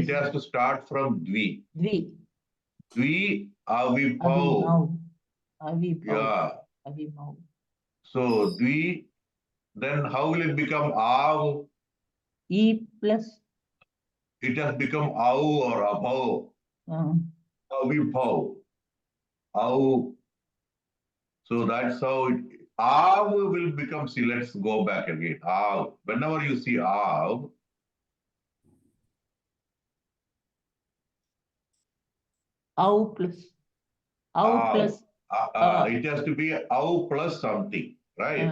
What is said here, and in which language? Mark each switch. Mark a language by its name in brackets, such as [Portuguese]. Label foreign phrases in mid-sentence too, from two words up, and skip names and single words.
[English] It has to start from dvi. Dvi avibhav. Yeah. Avibhav. So, dvi, then how will it become av? E plus. It has become au or abhav. Avibhav. Au. So that's how Av will become, see, let's go back again. Av. Whenever you see Av, Au plus. It has to be Av plus something, right?